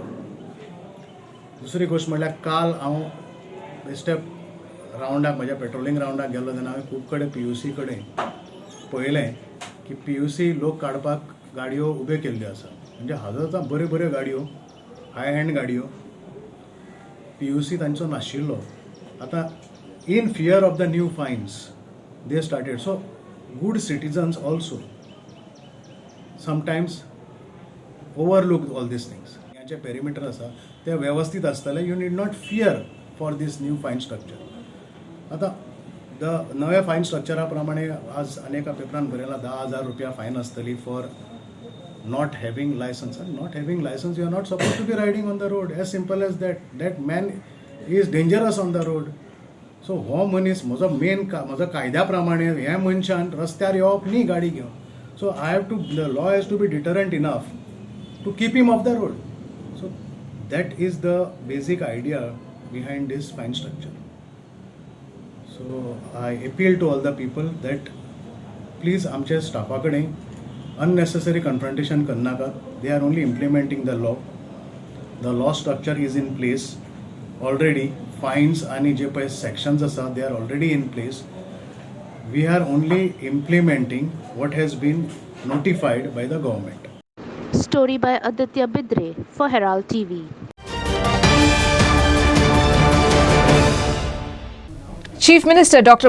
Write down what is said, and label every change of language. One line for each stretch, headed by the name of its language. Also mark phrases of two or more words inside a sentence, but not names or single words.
Konkani: दुसरी गोश्ट म्हणल्यार काल हांव बेश्टे रावंडाक म्हज्या पेट्रोलिंग रावंडाक गेल्लो तेन्ना हांवें खूब कडेन PUC कडेन पळयलें की PUC लोक काडपाक गाडयो उबे केल्ल्यो आसा. म्हणजे हाजारांच्या बऱ्यो गाडयो हाय हँड गाडयो PUC तांचो नाशिल्लो.
English: आतां in fear of the new fines they started. सो good citizens also sometimes overlook all these things.
Konkani: यांचे पेरिमीटर आसा ते वेवस्थीत आसतले.
English: you need not fear for this new fine structure.
Konkani: आतां नव्या फायन स्ट्रक्चरा प्रमाणे आज अनेका पेपरान बरयला 10,000 रुपया फायन आसतली
English: for not having license. And not having license, you are not supposed to be riding on the road. As simple as that. That man is dangerous on the road.
Konkani: So हो मनीस म्हजो म्हजो कायद्या प्रमाणे ह्या मनशान रस्त्यार येवप न्ही गाडी घेवन.
English: so the law has to be deterrent enough to keep him off the road. so that is the basic idea behind this fine structure. so I appeal to all the people that please
Konkani: आमच्या स्टाफा कडेन
English: unnecessary confrontation करनाका. They are only implementing the law. The law structure is in place already. Fines
Konkani: आणि जे पळय
English: sections आसा they are already in place. We are only implementing what has been notified by the government. Story by Aditya Bidre for Herald TV. Chief Minister Dr.